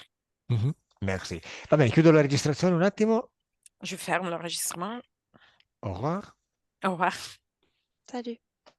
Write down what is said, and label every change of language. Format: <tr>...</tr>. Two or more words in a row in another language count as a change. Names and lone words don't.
<fr>mhm, merci.</fr> <it>Va bene, chiudo la registrazione un attimo.</it> <fr>Je ferme l'enregistrement. Au revoir. Au revoir. Salut.</fr>